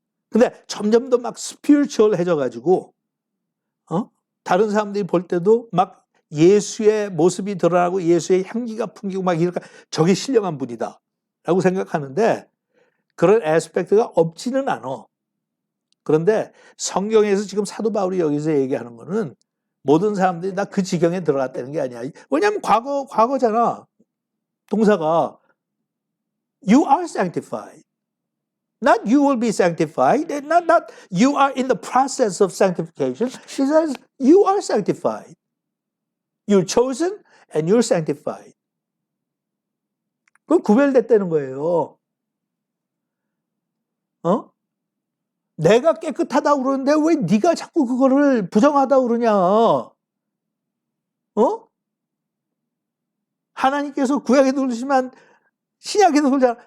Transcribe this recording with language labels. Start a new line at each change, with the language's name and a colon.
Korean: 근데 점점 더 막 spiritual해져 가지고 다른 사람들이 볼 때도 막 예수의 모습이 드러나고 예수의 향기가 풍기고 막 이러니까 저게 신령한 분이다 라고 생각하는데 그런 애스펙트가 없지는 않아. 그런데 성경에서 지금 사도 바울이 여기서 얘기하는 거는 모든 사람들이 다 그 지경에 들어갔다는 게 아니야. 왜냐하면 과거잖아. 동사가
English: You are sanctified. Not you will be sanctified. Not you are in the process of sanctification. He says you are sanctified. You're chosen and you're sanctified.
Korean: 그건 구별됐다는 거예요. 내가 깨끗하다고 그러는데 왜 네가 자꾸 그거를 부정하다고 그러냐. 하나님께서 구약에도 그러시지만 신약에도 그러잖아.